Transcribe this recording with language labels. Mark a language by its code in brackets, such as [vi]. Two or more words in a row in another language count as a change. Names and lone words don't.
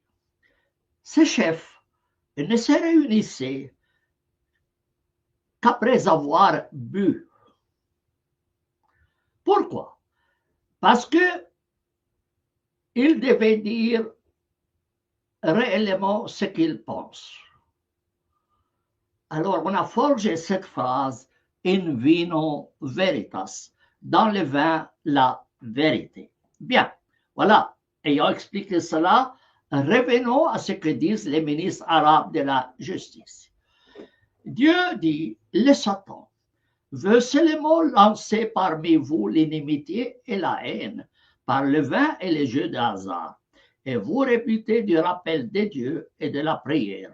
[fr] Ces chefs ne se réunissaient qu'après avoir bu. Pourquoi? Parce que ils devaient dire réellement ce qu'ils pensent. Alors, on a forgé cette phrase [la] in vino veritas, [fr] dans le vin, la vérité. Bien, voilà, ayant expliqué cela, revenons à ce que disent les ministres arabes de la justice. Dieu dit, le Satan veut seulement lancer parmi vous l'inimitié et la haine par le vin et les jeux de hasard, et vous réputez du rappel de Dieu et de la prière.